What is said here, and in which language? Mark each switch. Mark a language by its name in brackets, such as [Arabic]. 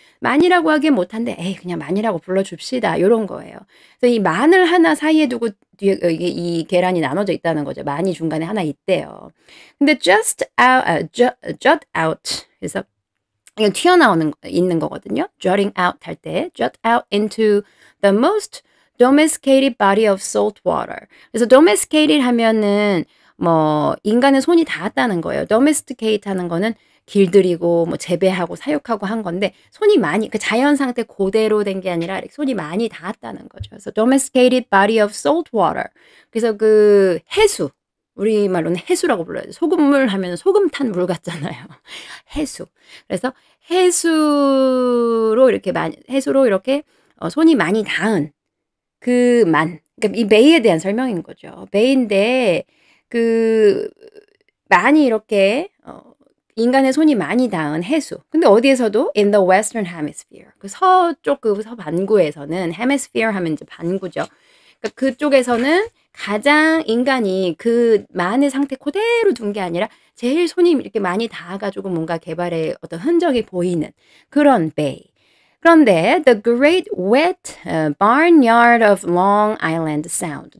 [Korean] 만이라고 하긴 못한데, 에이, 그냥 만이라고 불러줍시다. 요런 거예요. 그래서 이 만을 하나 사이에 두고 뒤에 이게 이 계란이 나눠져 있다는 거죠. 만이 중간에 하나 있대요. 근데 [English] jut out. [Korean] 그래서 이거 있는 거거든요. [English] jutting out [Korean] 할 때, [English] jut out into the most domesticated body of salt water. [Korean] 그래서 domesticated 하면은 뭐 인간의 손이 닿았다는 거예요. domesticate 하는 거는 길들이고 뭐 재배하고 사육하고 한 건데 손이 많이 그 자연 상태 그대로 된 게 아니라 손이 많이 닿았다는 거죠. 그래서 [English] domesticated body of salt water. [Korean] 그래서 그 해수 우리말로는 해수라고 불러요. 소금물 하면 소금 탄 물 같잖아요. 해수. 그래서 해수로 이렇게 손이 많이 닿은 그러니까 이 베이에 대한 설명인 거죠. 베이인데 그 많이 이렇게 인간의 손이 많이 닿은 해수. 근데 어디에서도 [English] in the western hemisphere. [Korean] 그 서쪽 그 서반구에서는 hemisphere 하면 이제 반구죠. 그러니까 그쪽에서는 가장 인간이 그 만의 상태 그대로 둔 게 아니라 제일 손이 이렇게 많이 닿아가지고 뭔가 개발의 어떤 흔적이 보이는 그런 베이. 그런데 [English] the Great Wet Barnyard of Long Island Sound.